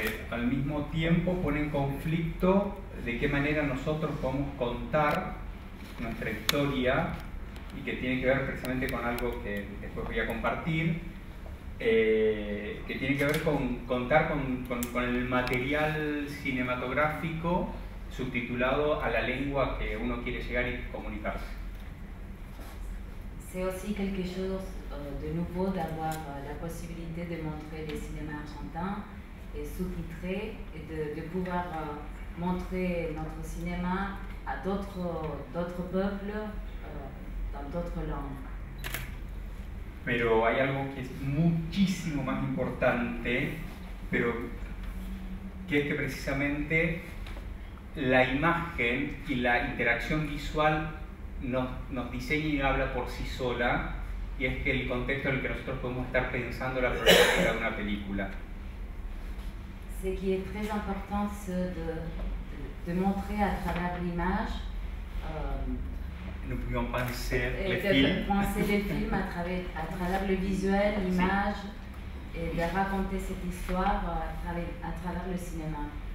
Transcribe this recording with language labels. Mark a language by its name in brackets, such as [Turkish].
[Spanish] Al mismo tiempo pone en conflicto de qué manera nosotros podemos contar nuestra historia y que tiene que ver precisamente con algo que después voy a compartir, que tiene que ver con contar con el material cinematográfico subtitulado a la lengua que uno quiere llegar y comunicarse. [French] C'est aussi quelque chose de nouveau d'avoir la possibilité de montrer les cinémas argentins et sous-titrés et de pouvoir montrer notre cinéma à d'autres peuples dans d'autres langues. [Spanish] Pero hay algo que es muchísimo más importante, pero que es que precisamente la imagen y la interacción visual nos diseña y habla por sí sola, y es que el contexto en el que nosotros podemos estar pensando la problemática de una película. [French] Ce qui est très important, c'est de montrer à travers l'image, Nous pouvions penser les de films. penser les films à travers le visuel, l'image, et de raconter cette histoire à travers le cinéma.